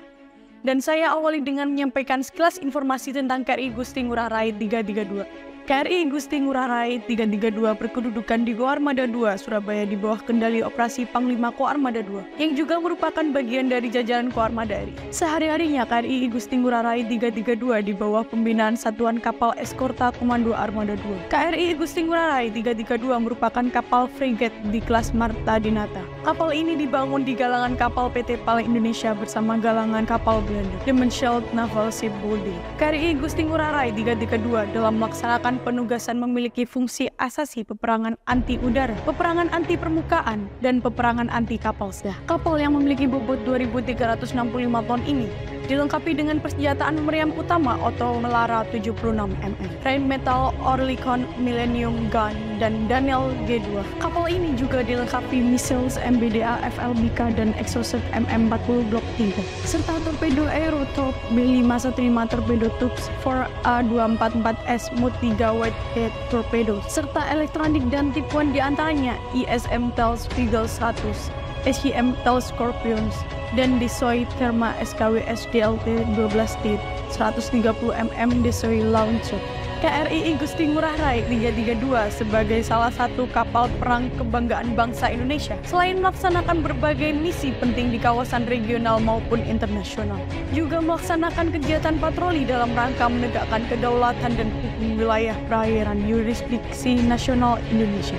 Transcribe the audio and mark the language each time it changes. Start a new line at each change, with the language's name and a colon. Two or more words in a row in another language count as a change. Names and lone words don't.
Indonesian: Dan saya awali dengan menyampaikan sekilas informasi tentang KRI Gusti Ngurah Rai 332. KRI Gusti Ngurah Rai 332 berkedudukan di Koarmada 2, Surabaya di bawah kendali operasi Panglima Koarmada 2, yang juga merupakan bagian dari jajaran Koarmada RI. Sehari-harinya KRI Gusti Ngurah Rai 332 di bawah pembinaan Satuan Kapal Eskorta Komando Armada 2. KRI Gusti Ngurah Rai 332 merupakan kapal frigate di kelas Marta Dinata. Kapal ini dibangun di galangan kapal PT PAL Indonesia bersama galangan kapal Belanda, The Mansfield Naval Shipbuilding. KRI Gusti Ngurah Rai 332 dalam melaksanakan penugasan memiliki fungsi asasi peperangan anti udara, peperangan anti permukaan, dan peperangan anti kapal selam. Kapal yang memiliki bobot 2.365 ton ini dilengkapi dengan persenjataan meriam utama Otto Melara 76 mm, Rheinmetall Oerlikon Millennium Gun, dan Daniel G2. Kapal ini juga dilengkapi missiles MBDA FLBK dan Exocet MM40 Block 3, serta torpedo Aerotop B515
English: torpedo tubes
Indonesian: 4A244S Mod 3 Whitehead torpedo, serta elektronik dan tipuan diantaranya ISM Thales Eagle 100, SCM Thales Scorpions, dan Desoi Therma SKW SDLT 12T 130 mm Desoi Launcher. KRI Gusti Ngurah Rai 332 sebagai salah satu kapal perang kebanggaan bangsa Indonesia, selain melaksanakan berbagai misi penting di kawasan regional maupun internasional, juga melaksanakan kegiatan patroli dalam rangka menegakkan kedaulatan dan hukum wilayah perairan yurisdiksi nasional Indonesia.